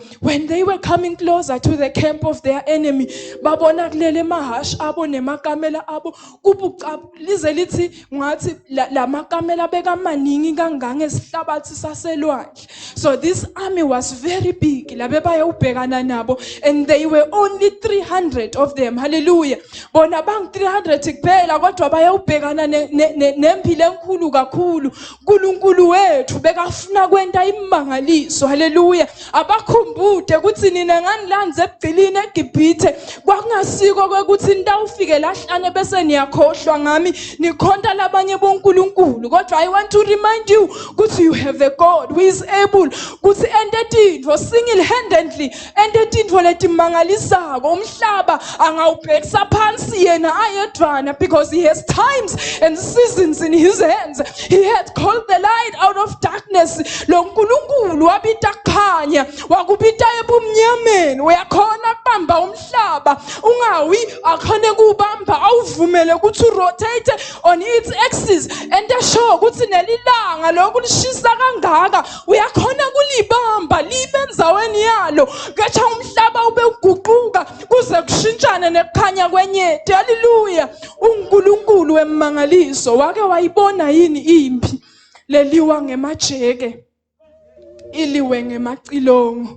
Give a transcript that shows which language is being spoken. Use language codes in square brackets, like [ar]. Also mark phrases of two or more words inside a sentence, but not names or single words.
[en] When they were coming closer to the camp of their enemy [ss] babona kulele mahash abo nemakamela abo kubuqabu lize lithi ngathi la makamela bekamaningi kanganga esihlabathi saselwandle. [en] So this army was very big [ss] labe bayobhekana nabo [en] and they were only 300 of them. Hallelujah. [ss] Bona bang 300 kuphela kodwa bayobhekana nempi lenkulu kakhulu. uNkulunkulu wethu bekafuna kwenta imangaliso. Hallelujah. Abakhumbute ukuthi nina nganilanze ebugcilini eGibhithe kwakungasiko kwekuthi nitawufike lahlane bese niyakhohlwa ngami nikhonta labanye bonkulunkulu. [en] Kodwa I want to remind you ukuthi you have a God who is able [ss] ukuthi ente tintfo [en] single handedly [ss] ente tintfo letimangalisako. Umhlaba angawubhekisa phansi yena ayedwana [en] because he has times and seasons in his hands. He had called the light out of darkness. [ss] Lo nkulunkulu wabita kukhanya wakubita ebumnyameni. Uyakhona kubamba umhlaba ungawi akhone kubamba awuvumele ukuthi [en] rotate on its axis and show [ss] ukuthi nelilanga lokulishisa kangaka uyakhona kulibamba libe enzaweni yalo kecha umhlaba ube uguquka kuze kushintshane nekukhanya kwenyeti. Hallelujah. uNkulunkulu wemangaliso wake wayibona yini impi leliwa ngemajeke iliwe ngemacilongo.